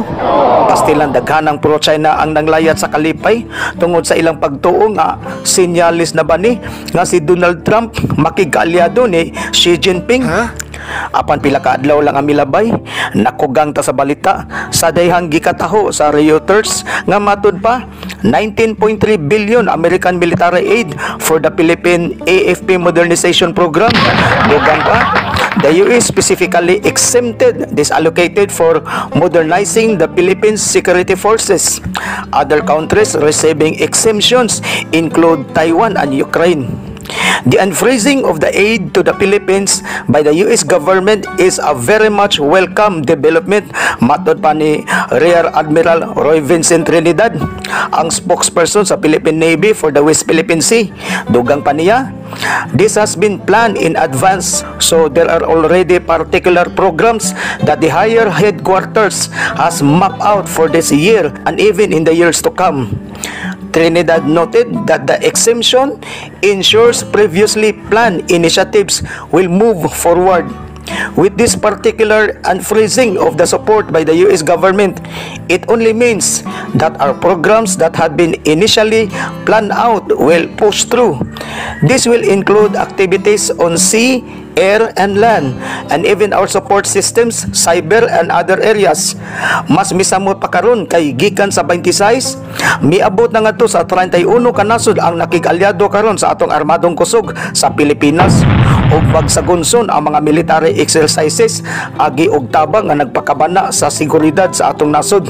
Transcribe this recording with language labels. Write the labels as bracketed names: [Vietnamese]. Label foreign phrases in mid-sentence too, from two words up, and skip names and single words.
[Cebuano] Pastilan daghanang pro-China ang nanglayat sa kalipay tungod sa ilang pagtuo nga sinyalis na bani nga si Donald Trump makigkaalyado ni Xi Jinping. Apan pila ka adlaw lang ang milabay, nakugang ta sa balita sa dayhang gikataho sa Reuters nga matud pa 19.3 [English] billion American military aid for the Philippine AFP modernization program. [Cebuano] Dugang pa, [English] the US specifically exempted this allocated for modernizing the Philippines security forces. Other countries receiving exemptions include Taiwan and Ukraine. The unfreezing of the aid to the Philippines by the US government is a very much welcome development, [Cebuano] matod pa ni Rear Admiral Roy Vincent Trinidad, ang spokesperson sa Philippine Navy [English] for the West Philippine Sea. [Cebuano] Dugang pa niya, [English] this has been planned in advance, so there are already particular programs that the higher headquarters has mapped out for this year and even in the years to come. Trinidad noted that the exemption ensures previously planned initiatives will move forward. With this particular unfreezing of the support by the US government, it only means that our programs that had been initially planned out will push through. This will include activities on sea, air, and land, and even our support systems, cyber, and other areas. [Cebuano] Mas misamot pa karon kay gikan sa 26, miabot na nga to sa 31 kanasod ang nakig-alyado karon sa atong armadong kusog sa Pilipinas. Ug pagsagunson ang mga [English] military exercises [Cebuano] agi og tabang nga nagpakabana sa seguridad sa atong nasod.